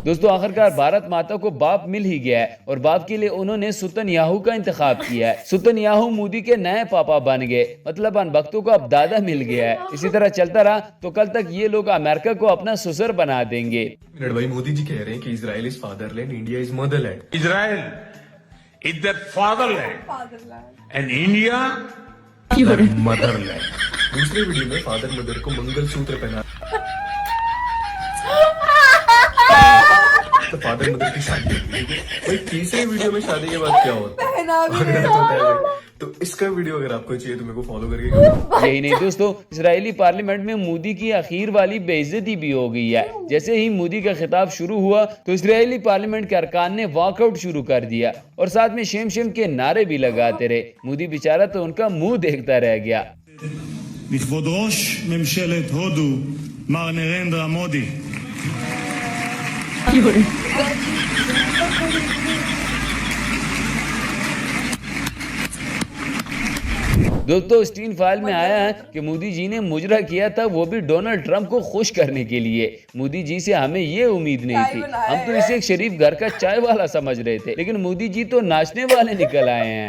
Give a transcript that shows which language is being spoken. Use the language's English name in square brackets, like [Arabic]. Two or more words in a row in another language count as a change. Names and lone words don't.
[Urdu] دوستوں، آخرکار بھارت ماتا کو باپ مل ہی گیا ہے اور باپ کے لیے انہوں نے نیتن یاہو کا انتخاب کیا ہے. نیتن یاہو مودی کے نئے پاپا بن گئے، مطلب اندھ بھکتوں کو اب دادا مل گیا ہے. اسی طرح چلتا رہا تو کل تک یہ لوگ امریکہ کو اپنا سسر بنا دیں گے. بھائی مودی جی کہہ رہے ہیں کہ [English] Israel is fatherland, India is motherland. Israel is their fatherland and India their motherland. [Urdu] دوسرے ویڈیو میں [English] father mother [Urdu] کو منگل سوتر پہنا تو [English] father mother [Urdu] کی شادی. بھائی تیسرے ویڈیو میں شادی کے بعد کیا ہوتا ہے? تو اس کا ویڈیو اگر آپ کو چاہیے تو میرے کو فالو کر کے. یہی نہیں دوستوں، اسرائیلی پارلیمنٹ میں مودی کی آخر والی بے عزتی بھی ہو گئی ہے. جیسے ہی مودی کا خطاب شروع ہوا تو اسرائیلی پارلیمنٹ کے ارکان نے واک آؤٹ شروع کر دیا اور ساتھ میں [English] shame shame [Urdu] کے نعرے بھی لگاتے رہے. مودی بیچارا تو ان کا منہ دیکھتا رہ گیا. [Hebrew] לכבוד ראש ממשלת הודו, מר נרנדרה מודי. [Urdu] دوستوں، سٹین فائل میں آیا ہے کہ مودی جی نے مجرا کیا تھا، وہ بھی ڈونلڈ ٹرمپ کو خوش کرنے کے لیے. مودی جی سے ہمیں یہ امید نہیں تھی، ہم تو اسے ایک شریف گھر کا چائے والا سمجھ رہے تھے، لیکن مودی جی تو ناچنے والے نکل آئے ہیں.